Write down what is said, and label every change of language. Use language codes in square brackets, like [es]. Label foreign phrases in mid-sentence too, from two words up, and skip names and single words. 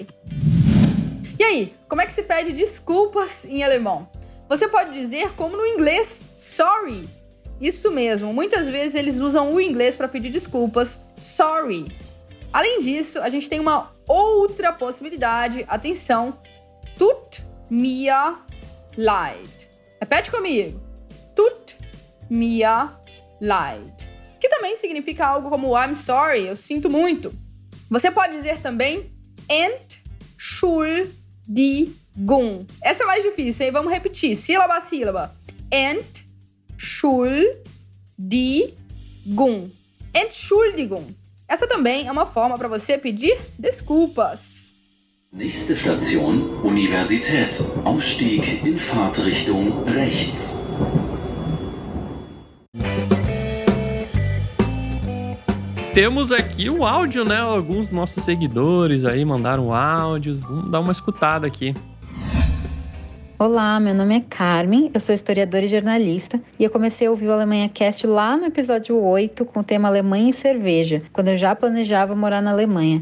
[pt] E aí, como é que se pede desculpas em alemão? Você pode dizer como no inglês, sorry. Isso mesmo, muitas vezes eles usam o inglês para pedir desculpas, sorry. Além disso, a gente tem uma outra possibilidade, atenção, [de] tut mir leid. [pt] Repete comigo, [de] tut mir leid. [pt] Que também significa algo como [en] I'm sorry, [pt] eu sinto muito. Você pode dizer também Entschuldigung. Essa é mais difícil, hein? Vamos repetir, sílaba a sílaba. [de] Entschuldigung. Entschuldigung. [pt] Essa também é uma forma para você pedir desculpas. [de] Nächste Station, Universität. Ausstieg in Fahrtrichtung rechts. [pt] Temos aqui o áudio, né? Alguns dos nossos seguidores aí mandaram áudios. Vamos dar uma escutada aqui. Olá, meu nome é Carmen, eu sou historiadora e jornalista e eu comecei a ouvir o Alemanha Cast lá no episódio 8 com o tema Alemanha e cerveja, quando eu já planejava morar na Alemanha.